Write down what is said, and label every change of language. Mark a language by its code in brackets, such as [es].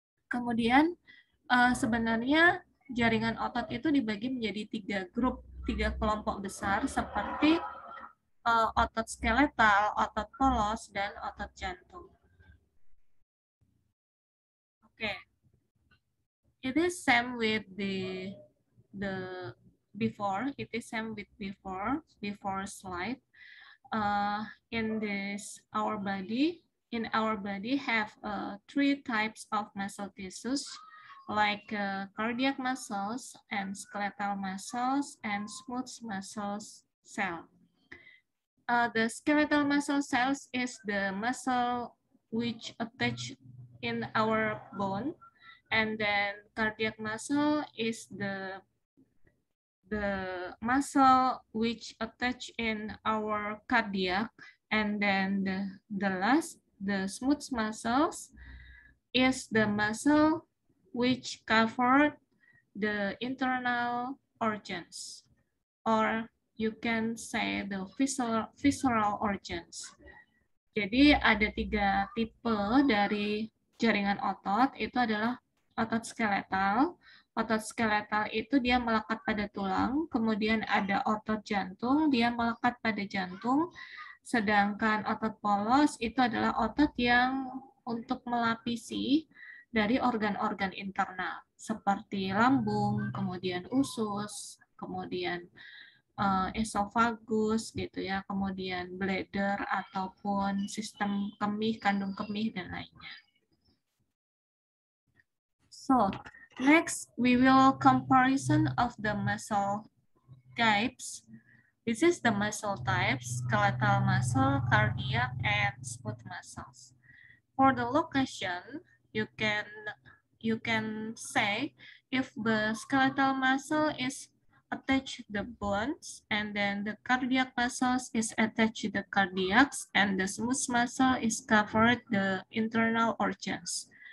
[id] Kemudian sebenarnya jaringan otot itu dibagi menjadi tiga kelompok besar seperti otot skeletal, otot polos, dan otot jantung. Oke. [en] it is same with the before. It is same with before slide. In this in our body have three types of muscle tissues, like cardiac muscles and skeletal muscles and smooth muscles cell. The skeletal muscle cells is the muscle which attach in our bone, and then cardiac muscle is the muscle which attach in our cardiac, and then the last, the smooth muscles, is the muscle which cover the internal organs, or you can say the visceral organs. [id] Jadi ada 3 tipe dari jaringan otot, itu adalah otot skeletal. Otot skeletal itu dia melekat pada tulang, kemudian ada otot jantung, dia melekat pada jantung, sedangkan otot polos itu adalah otot yang untuk melapisi dari organ-organ internal, seperti lambung, kemudian usus, kemudian esofagus gitu ya, kemudian bladder ataupun sistem kemih, kandung kemih dan lainnya. [en] So, next we will comparison of the muscle types. This is the muscle types: skeletal muscle, cardiac, and smooth muscles. For the location, you can say if the skeletal muscle is attached to the bones, and then the cardiac muscles is attached to the cardiacs, and the smooth muscle is covered the internal organs.